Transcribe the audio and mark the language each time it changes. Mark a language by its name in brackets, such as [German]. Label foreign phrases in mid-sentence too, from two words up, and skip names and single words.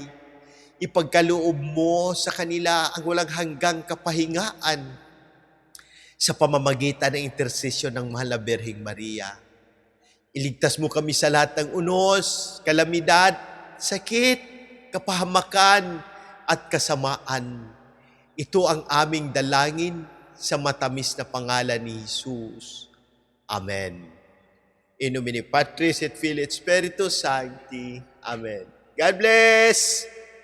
[Filipino] Ipagkaloob mo sa kanila ang walang hanggang kapahingaan sa pamamagitan ng intersesyon ng Mahal na Birheng Maria. Iligtas mo kami sa lahat ng unos, kalamidad, sakit, kapahamakan, at kasamaan. Ito ang aming dalangin sa matamis na pangalan ni Jesus. Amen. [Latin] In nomine Patris et Filii et Spiritus Sancti. [English] Amen. God bless!